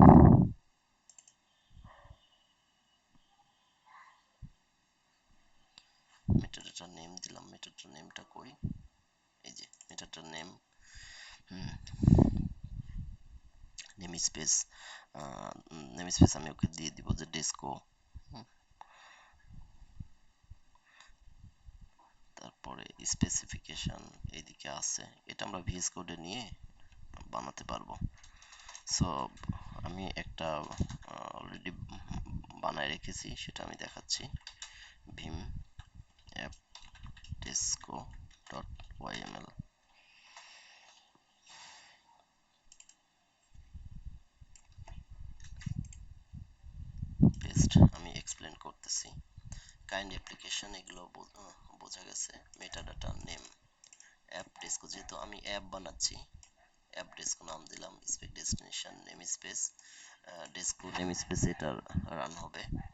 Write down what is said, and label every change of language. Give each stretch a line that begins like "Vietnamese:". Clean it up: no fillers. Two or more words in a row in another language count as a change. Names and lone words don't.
English: metadata name
Bangla: দিলাম,
English: metadata nameta
Bangla: কই, এই যে
English: metadata name, namespace,
Bangla: আমি ওকে দিয়ে দিব যে ডেস্কো, তারপরে স্পেসিফিকেশন এইদিকে আছে, এটা আমরা ভিএস কোডে নিয়ে বানাতে পারবো। সো আমি একটা অলরেডি বানায় রেখেছি, সেটা আমি দেখাচ্ছি,
English: vim app desco.yml,
Bangla: পেস্ট, আমি এক্সপ্লেন করতেছি।
English: kind application
Bangla: এগুলো বোঝা গেছে।
English: metadata name,
Bangla: অ্যাপ ডেস্কো, যেহেতু আমি অ্যাপ বানাচ্ছি, অ্যাপ ডেস্কো নাম দিলাম,
English: space destination namespace desco namespace
Bangla: ডেস্কো নেম স্পেস, এটা রান হবে।